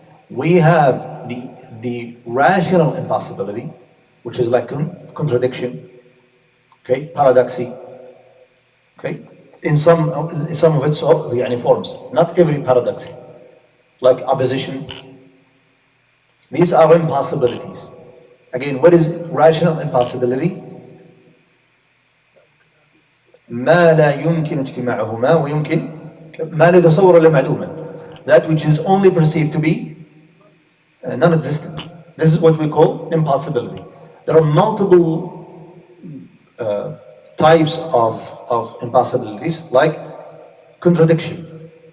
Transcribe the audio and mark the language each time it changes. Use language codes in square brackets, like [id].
[en] We have the rational impossibility, which is like contradiction, okay, paradoxy, okay, in some of its forms. Not every paradoxy, like opposition. These are impossibilities. Again, what is rational impossibility? [ar] ما لا يمكن اجتماعهما ويمكن ما لا يتصور إلا معدوما. [en] That which is only perceived to be non-existent. This is what we call impossibility. There are multiple types of impossibilities, like contradiction.